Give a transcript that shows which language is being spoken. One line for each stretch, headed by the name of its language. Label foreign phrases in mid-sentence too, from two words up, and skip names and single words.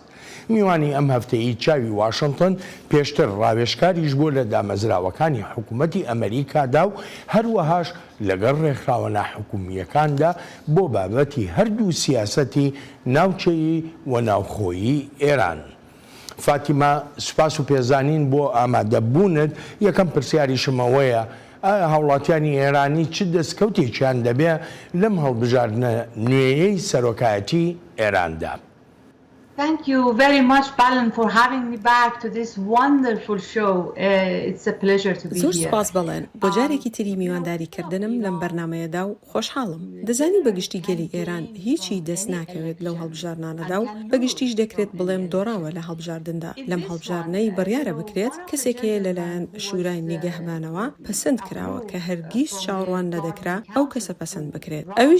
Central Kurdish: میوانی ئەم هەفتەیی چاوی واشنگتن پێشتر ڕاوێژکاریش بووە لە دامەزراوەکانی حکوومەتی ئەمریکادا و هەروەهاش لەگەڵ ڕێکخراوە ناحکومیەکاندا بۆ بابەتی هەردوو سیاسەتی ناوچەیی و ناوخۆیی ئێران. فاتیمە سوپاس و پێزانین بۆ ئامادەبوونت. یەکەم پرسیاریشمەوەیە ئایا هاوڵاتیانی ئێرانی چ دەستکەوتێکیان دەبێ لەم هەڵبژاردنە نوێیەی سەرۆکایەتی ئێراندا؟
English: Thank you very much, Balan, for having me back to this wonderful show. It's a pleasure to be here.
Central Kurdish: زۆر سپاس بەڵێن بۆ جارێکی تری میوانداریکردنم لەم بەرنمەیەدا و خۆشحاڵم. دەزانی بەگشتی گەلی ئێران هیچی دەست ناکەوێت لەو هەڵبژارنانەدا و بەگشتیش دەکرێت بڵێم دۆڕاوە لە هەڵبژاردندا. لەم هەڵبژارنەی بڕیارە بکرێت کەسێکەیە لەلایەن شورای نیگەهبانەوە پەسەند کراوە کە هەرگیز چاوەڕوان نەدەکرا ئەو کەسە پەسەند بکرێت.